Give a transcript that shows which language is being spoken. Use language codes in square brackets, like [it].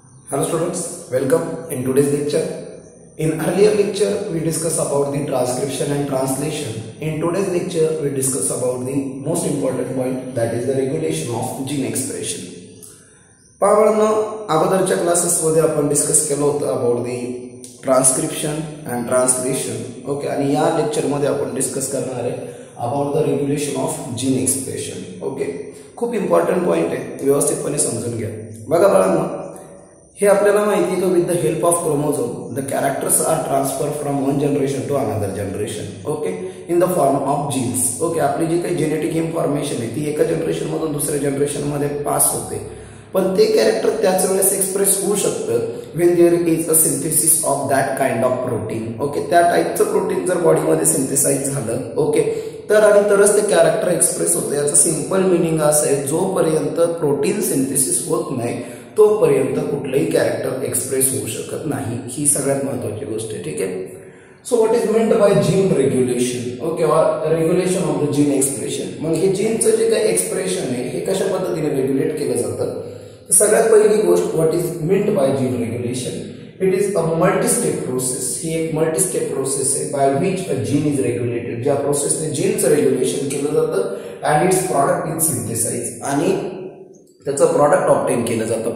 [en] Hello students, welcome in today's lecture. In earlier lecture we discussed about the transcription and translation. In today's lecture we discuss about the most important point, that is the regulation of gene expression. [mr] पावळांनो अगोदरच्या classes मध्ये आपण discuss केलं होतं [en] About the transcription and translation. [mr] Okay, आणि या lecture मध्ये आपण discuss करणार आहे [en] About the regulation of gene expression. [mr] Okay, खूप इम्पॉर्टंट पॉइंट आहे, व्यवस्थितपणे समजून घ्या. बघा बाळांनो, हे आपल्याला माहिती आहे की [en] With the help of chromosome the characters are transfer from one generation to another generation. Okay, in the form of genes. [mr] Okay, आपली जी काही जेनेटिक इन्फॉर्मेशन आहे ती एका जनरेशन मधून दुसऱ्या जनरेशन मध्ये पास होते, पण ते कॅरेक्टर त्याच वेळेस एक्सप्रेस होऊ शकतं [en] When there is a synthesis of that kind of protein. [mr] Okay, त्या टाईपचं प्रोटीन जर बॉडीमध्ये सिंथेसाइज झालं, ओके, तर आणि तरच ते कॅरेक्टर एक्सप्रेस होतं. याचं सिंपल मिनिंग असं आहे, जोपर्यंत प्रोटीन सिंथेसिस होत नाही तोपर्यंत कुठलंही कॅरेक्टर एक्सप्रेस होऊ शकत नाही. ही सगळ्यात महत्वाची गोष्ट आहे. ठीक आहे. [en] So what is meant by gene regulation? Okay, regulation of the gene expression. [mr] मग हे जीनचं जे काही एक्सप्रेशन आहे हे कशा पद्धतीने रेग्युलेट केलं जातं? सगळ्यात पहिली गोष्ट, [en] What is meant by gene regulation? It is a multistep process. [mr] ही एक मल्टीस्टेप प्रोसेस आहे [en] by which a gene is regulated, [mr] ज्या प्रोसेसने जीनचं रेग्युलेशन केलं जातं [en] and its product is synthesize, [mr] आणि त्याचं प्रॉडक्ट ऑब्टेन केलं जातं.